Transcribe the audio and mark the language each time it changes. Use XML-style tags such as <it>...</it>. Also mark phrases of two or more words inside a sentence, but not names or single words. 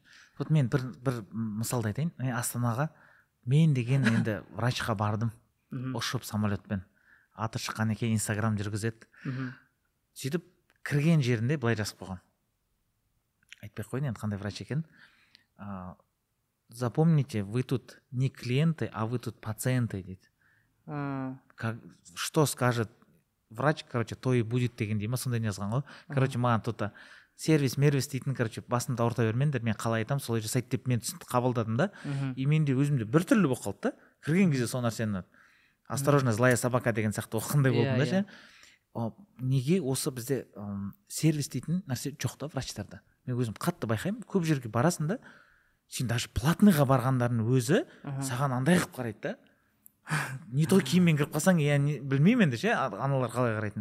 <kk>Вот мен бір мысалды айтайын. Астанаға мен деген енді врачқа бардым, ұшып самолетпен. Аты шыққан екен, Инстаграм жүргізеді. Сөйтіп кірген жерінде былай жазып қойған. Айтпай ақ қойын енді қандай врач екен.</kk> <ru>Запомните, вы тут не клиенты, а вы тут пациенты дейді. Что скажет врач, короче, то и будет</ru> <kk>дегендей ма, сондай не жазған ғой. Короче, маған тут сервис дейтін, короче, басымды ауырта бермеңдер, мен қалай айтамын, солай жасайды деп мен қабылдадым да. И менде өзімде бір түрлі болып қалды да. Кірген кезде сол нәрсені</kk> <ru>осторожно, злая собака</ru> <kk>деген сияқты оқығандай болдым да ше. Неге осы бізде сервис дейтін нәрсе жоқ та врачтарда. Мен өзім қатты байқаймын, көп жерге барасың да, сен даже платныйға барғандардың өзі саған андай қылып қарайды да. Не той киіммен кіріп қалсаң, я білмеймін енді ше, аналар қалай қарайтын.</kk>